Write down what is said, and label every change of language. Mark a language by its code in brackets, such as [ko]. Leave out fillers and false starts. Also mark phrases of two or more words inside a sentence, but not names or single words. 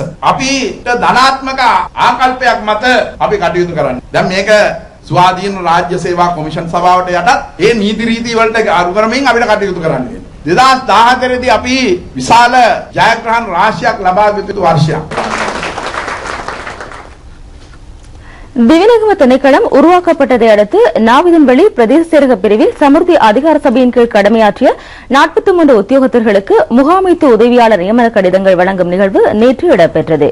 [si] අපිට ධනාත්මක ආකල්පයක් මත අපි කටයුතු කරන්නේ. දැන් මේක ස්වාධීන රාජ්‍ය සේවා කොමිෂන් සභාවට යටත් ඒ නීති රීති වලට අනුව කරමින් අපිට කටයුතු කරන්න වෙනවා. 2014 දී අපි විශාල ජයග්‍රහණ රාශියක් ලබා ගත යුතු වර්ෂයක්. [ta] திவிநகம திணைக்களம் உருவாக்கப்பட்டதை அடுத்து நாவிதன்வெளி பிரதேச செயலக பிரிவில் சமிர்தி அதிகார சபையின் கீழ் கடமையாற்றிய 43 உத்தியோகத்தர்களுக்கு முகாமைத்துவ உதவியாளர் நியமன கடிதங்கள் வழங்கும் நிகழ்வு நேற்று இடம்பெற்றது.